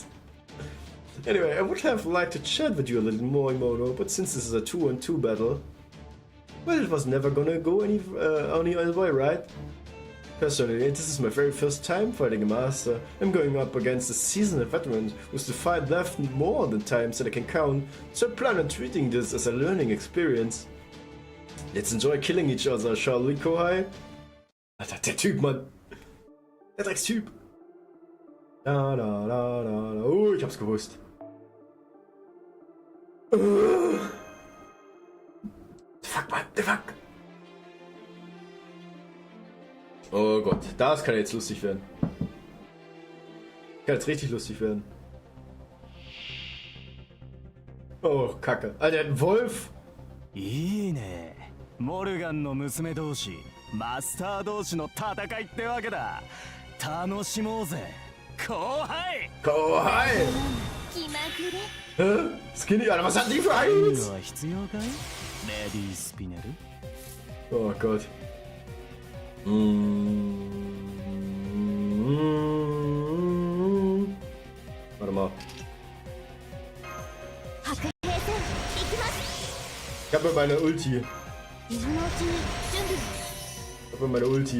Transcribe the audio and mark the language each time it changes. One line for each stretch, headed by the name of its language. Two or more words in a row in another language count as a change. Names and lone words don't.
English: Anyway, I would have liked to chat with you a little more, Imoto, but since this is a 2-on-2 battle, well, it was never gonna go any other way, right? Personally, this is my very first time fighting a master. I'm going up against a seasoned veteran with the fight left more than times that I can count, so I plan on treating this as a learning experience. Let's enjoy killing each other, shall we, Kohai?
German: Alter, der Typ, Mann! Der Dreckstyp! Da, da, da, da, da. Oh, ich hab's gewusst.
English: fuck, man, the fuck.
German: Oh Gott, das kann jetzt lustig werden. Kann jetzt richtig lustig werden. Oh, Kacke. Alter, ein Wolf.
Japanese: いいね。モルガンの娘同士、マスター同士の戦いってわけだ。楽しもうぜ。後輩。後輩。気まぐれ。
German: Skinny, Alter, was hat die für
Japanese: いい
German: eins?
Japanese: のは必要かい？レディースピネル。
German: Oh Gott. Warte mal. Ich hab mir meine Ulti. Ich hab mir meine Ulti.